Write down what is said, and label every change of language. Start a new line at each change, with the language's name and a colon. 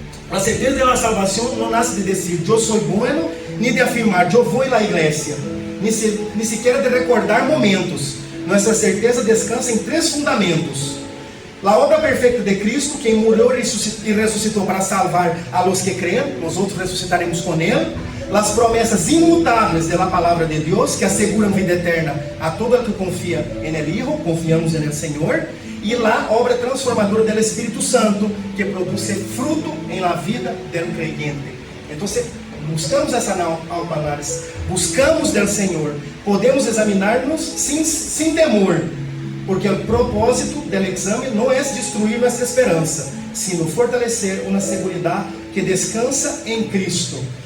Portuguese: A certeza da salvação não nasce de dizer eu sou bueno, nem de afirmar eu vou à igreja, nem sequer de recordar momentos. Nossa certeza descansa em 3 fundamentos: a obra perfeita de Cristo, quem morreu e ressuscitou para salvar a los que creem, nós outros ressuscitaremos com Ele.
Spanish: las promesas inmutables de la palabra de Dios, que aseguran vida eterna a todo el que confía en el Hijo, confiamos en el Señor, y la obra transformadora del Espíritu Santo, que produce fruto en la vida del creyente.
Portuguese: Entonces, buscamos essa autoanálise, buscamos del Senhor, podemos examinar-nos sem temor, porque o propósito do exame não é destruir nossa esperança, sino fortalecer uma segurança que descansa em Cristo.